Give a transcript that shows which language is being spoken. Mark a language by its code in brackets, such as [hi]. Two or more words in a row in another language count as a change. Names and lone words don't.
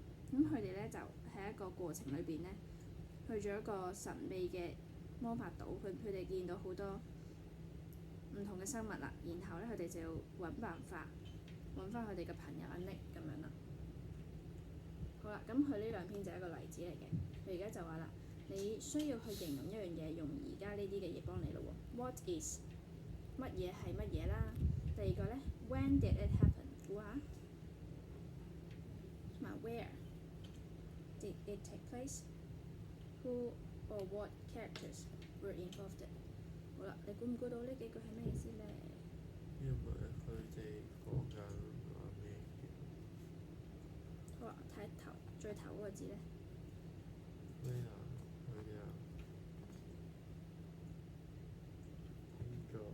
[yue] 咁佢哋咧就喺一個過程裏邊咧，去咗一個神秘嘅魔法島，佢哋見到好多唔同嘅生物啦，然後咧佢哋就要揾辦法揾翻佢哋嘅朋友阿 Nick 咁樣啦。好啦，咁佢呢兩篇就係一個例子嚟嘅。佢而家就話啦，你需要去形容一樣嘢，用而家呢啲嘅嘢幫你咯喎。 [en] What is [yue] 乜嘢係乜嘢啦？第二個咧 [en] ，When did it happen？ 估下，同埋 Where did it take place？Who or what characters were involved？ [yue] 好啦，你估唔估到呢幾句係咩意思咧？因為佢哋講緊話咩嘅？好啊，睇最頭嗰個字咧。咩啊？佢哋啊？邊個？